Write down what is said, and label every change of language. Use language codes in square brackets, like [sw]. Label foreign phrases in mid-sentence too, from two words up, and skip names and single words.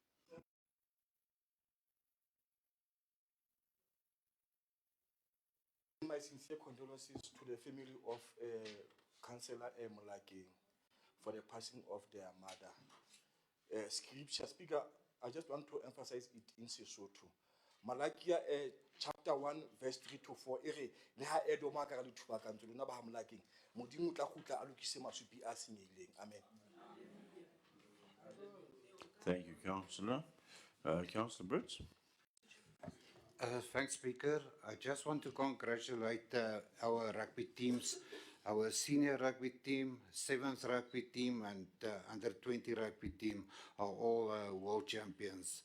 [en] My sincere condolences to the family of Councillor Molekeng for the passing of their mother. Scripture, Speaker, I just want to emphasize it in Sesotho. [st] Malakia [en] chapter 1 verse 3 to 4 [st] ere le ha edoma ka le thuba ka ntse lona ba ha Molekeng modimo tla khutla a lokise masupi a senyehileng. [en] Amen. Thank you, Councillor. Councillor Brits. Thanks, Speaker. I just want to congratulate our rugby teams, our senior rugby team, 7th rugby team, and under 20 rugby team are all world champions.